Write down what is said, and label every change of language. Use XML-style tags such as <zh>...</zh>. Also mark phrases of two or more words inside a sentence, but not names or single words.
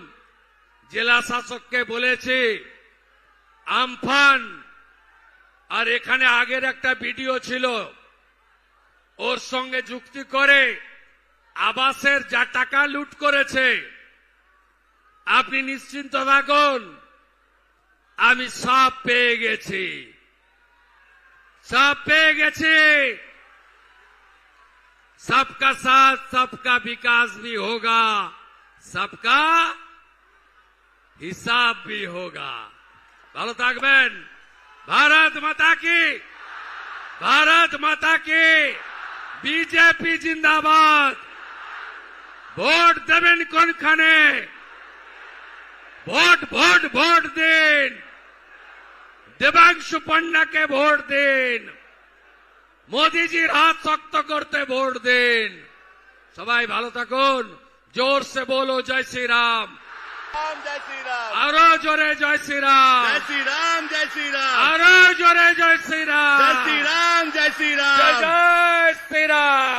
<bn>জেলা শাসককে বলেছি, আমফান আর এখানে আগের একটা ভিডিও ছিল, ওর সঙ্গে যুক্তি করে আবাসের যা টাকা লুট করেছে, আপনি নিশ্চিন্ত থাকুন, আমি সব পেয়ে গেছি, সব পেয়ে গেছি।</bn> <hi>सबका साथ सबका विकास भी होगा, सबका हिसाब भी होगा।</hi> <bn>ভালো থাকবেন।</bn> <hi>भारत माता की, भारत माता की।</hi> <bn>বিজেপি জিন্দাবাদ। ভোট দেবেন কোনখানে? ভোট ভোট ভোট দিন। দেবাংশু পান্ডাকে ভোট দিন। মোদিজির হাত শক্ত করতে ভোট দিন। সবাই ভালো থাকুন।</bn> <hi>ज़ोर से बोलो जय श्री राम। जय श्री राम,</hi> <bn>আরো জোরে জয় শ্রী রাম।</bn> <hi>जय श्री राम, जय श्री राम,</hi> <bn>আরো জোরে জয় শ্রী রাম।</bn> <hi>जय श्री राम, जय श्री</hi> <bn>জয়</bn> <hi>राम।</hi> <bn>জয় শ্রী রাম।</bn>